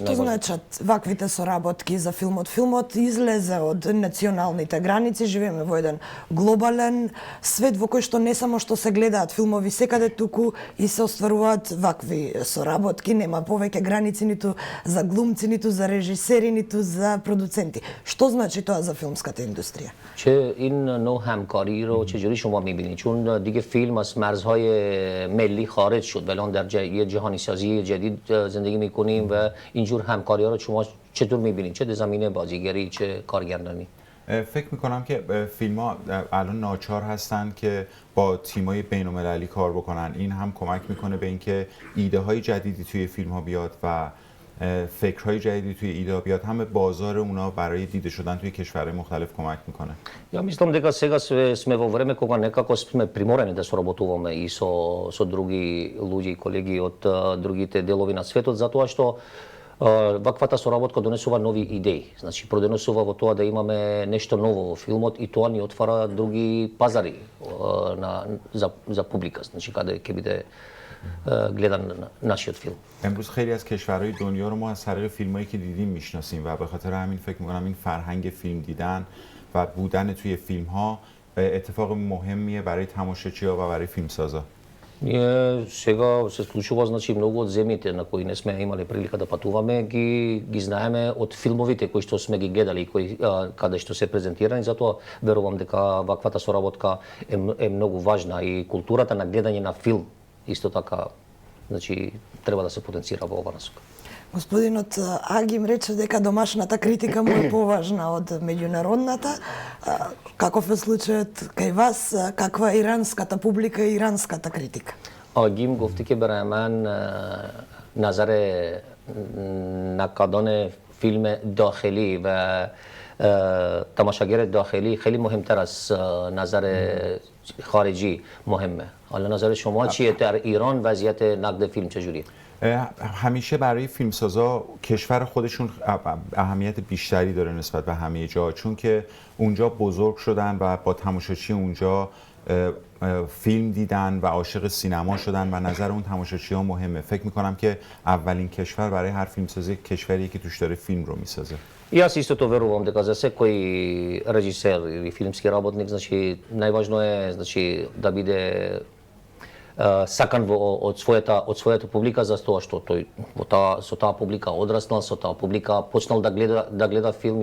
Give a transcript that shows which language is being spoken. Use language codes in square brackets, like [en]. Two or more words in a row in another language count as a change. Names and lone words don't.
[mk] Што значат ваквите соработки за филмот? Филмот излезе од националните граници, живееме во еден глобален свет во кој што не само што се гледаат филмови секаде, туку и се остваруваат вакви соработки, нема повеќе граници ниту за глумци, ниту за режисери, ниту за продуценти. Што значи тоа за филмската индустрија؟ [fa] چه این نوع همکاری رو چجوری شما می‌بینید؟ چون دیگه فیلم از مرزهای ملی خارج شد، الان در یه جهانی سازی جدید زندگی می‌کنیم و اینجور همکاری‌ها رو شما چطور می‌بینید؟ چه در زمینه بازیگری، چه کارگردانی؟ فکر می‌کنم که فیلم‌ها الان ناچار هستن که با تیم‌های بین‌المللی کار بکنن. این هم کمک می‌کنه به اینکه ایده‌های جدیدی توی فیلم‌ها بیاد و فکرهای جدیدی توی ایده بیاد، هم بازار اونا برای دیده شدن توی کشورهای مختلف کمک میکنه. [mk] Ја мислам дека сега сме во време кога некако сме приморени да соработуваме и со други луѓе и колеги од другите делови на светот, затоа што Ваквата соработка донесува нови идеи. Значи продонесува во тоа да имаме нешто ново во филмот и тоа ни отвара други пазари за публика, значи каде ќе биде гледан нашиот филм. [fa] امروز خیلی از کشورهای دنیا رو ما از طریق فیلمایی که دیدیم میشناسیم و به خاطر همین فکر میکنم این فرهنگ فیلم دیدن و بودن توی فیلم ها اتفاق مهمیه برای تماشاچی‌ها و برای فیلمسازا. [mk] Ние сега се случува, значи многу од земјите на кои не сме имале прилика да патуваме, ги знаеме од филмовите кои што сме ги гледали и кои каде што се презентирани, затоа верувам дека ваквата соработка е многу важна и културата на гледање на филм исто така, значи треба да се потенцира во ова насока. Господинот Агим рече дека домашната критика му е поважна од меѓународната. Каков е случајот кај вас? Каква е иранската публика и иранската критика? [fa] Агим گفتی که برای من نظر نقادان فیلم داخلی و تماشاگر داخلی خیلی مهمتر از نظر خارجی مهمه. حالا نظر شما چیه در ایران وضعیت نقد فیلم چجوریه؟ همیشه برای فیلمسازا کشور خودشون اهمیت بیشتری داره نسبت به همه جا، چون که اونجا بزرگ شدن و با تماشاچی اونجا فیلم دیدن و عاشق سینما شدن و نظر اون تماشاچی ها مهمه. فکر میکنم که اولین کشور برای هر فیلمسازی کشوریه که توش داره فیلم رو میسازه. [mk] И јас истото верувам дека за секој режисер или филмски работник, значи најважно е значи да биде сакан од својата публика, за тоа што тој со таа публика одраснал, со таа публика почнал да гледа филм.